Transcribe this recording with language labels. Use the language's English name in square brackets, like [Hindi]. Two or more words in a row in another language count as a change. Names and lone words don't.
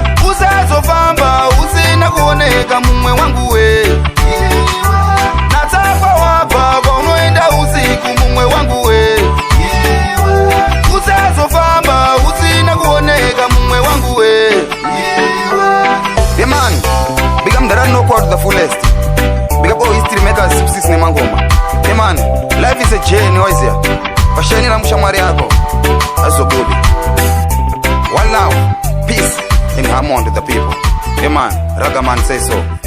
[Shona] Usazofamba usina kuoneka, mumwe wangu we. Natsakwa wabva kwaunoenda usiku, mumwe wangu we. Usazofamba usina kuoneka, mumwe wangu we. [English] Hey man, big up Mdarani Knockout to the fullest. Big up all history makers, Six Nemangoma. Hey man, life is a journey, what is here? [Shona] Pashanira mushamwari yako, azobudi. [English] One love, peace, and harmony to the people. Hey man, Ragaman say so.